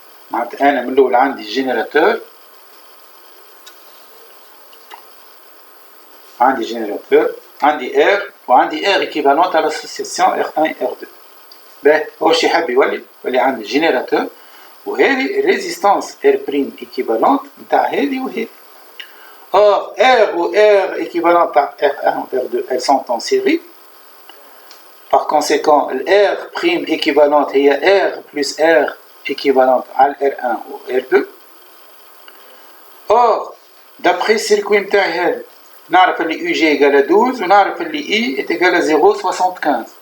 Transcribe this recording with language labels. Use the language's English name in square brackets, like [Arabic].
[Arabic] معناتها أنا من الأول عندي جينيراتور عندي R وعندي R [French] équivalente à l'association R1 et R2. [Arabic] باهي هو شي حاب يولي عندي جينيراتور وهذه ريزيستانس R prime équivalente نتاع هذه وهذه. [French] Or R ou R équivalente à R1 ou R2 elles sont en série. Par conséquent, R prime équivalente est R plus R équivalente à R1 ou R2. Or, d'après le circuit intérieur, nous savons que UG est égal à 12 et nous savons que I est égal à 0,75.